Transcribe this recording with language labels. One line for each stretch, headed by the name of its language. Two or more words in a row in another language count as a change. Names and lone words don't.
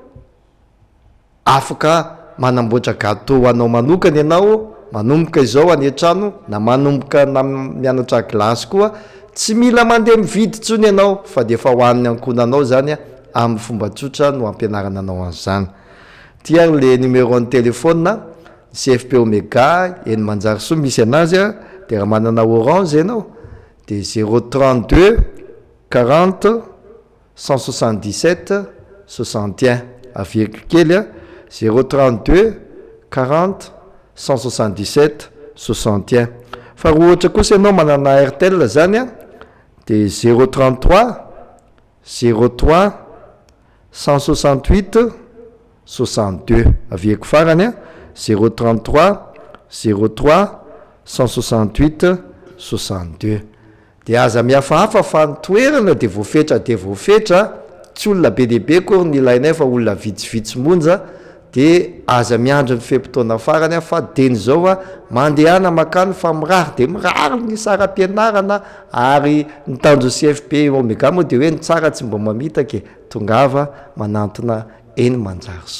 Malagasy: afaka manamboatra gâteau anao manokana ianao manomboka izao any an-trano na manomboka na mianatra glasy koa tsy mila mandeha mividy tsony ianao fa de efa hoan'ny ankonanao zany a amin'ny fomba tsotra no ampianarana anao an'izany tia
French: le numéro
Malagasy: ny telefona CFP Omega eny Manjarisoa misy anazy a de raha manana orange ianao de 032 40 177 61 avec kely a 032 40 177 61 fa raha ohatra kosa ianao manana RTL zany a de 033 03 168 62 avec farany a 033 03 168 62 de aza mihafahafa fa nitoerana de voafetra tsy olona be dehibe koa ny ilainay fa olona vitsivitsy monja de aza miandro ny fempotona farany a fa deny zao a mandehana makany fa mirary de mirary ny saram-pianarana ary ny tanjo CFP Omega moa de hoe ny tsara tsy mba mamitaka tongava manantona eny Manjarisoa